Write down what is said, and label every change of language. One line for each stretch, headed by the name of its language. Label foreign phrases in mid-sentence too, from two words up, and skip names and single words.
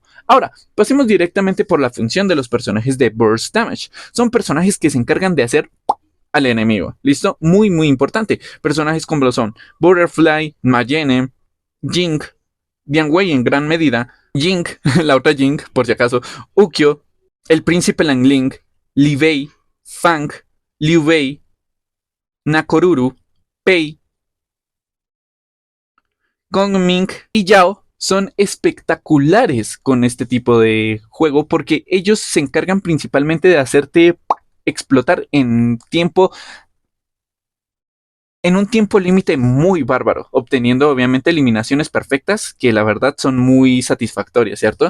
Spanish: Ahora, pasemos directamente por la función de los personajes de
English: Burst Damage.
Spanish: Son personajes que se encargan de hacer al enemigo, ¿listo? Muy, muy importante. Personajes como lo son Butterfly, Mayene, Jing, Dian Wei en gran medida, Jing, la otra Jing, por si acaso, Ukyo, el príncipe Langling, Li Wei, Fang, Liu Bei, Nakoruru, Pei, Gongming y Yao son espectaculares con este tipo de juego porque ellos se encargan principalmente de hacerte explotar en un tiempo límite muy bárbaro, obteniendo obviamente eliminaciones perfectas que la verdad son muy satisfactorias, ¿cierto?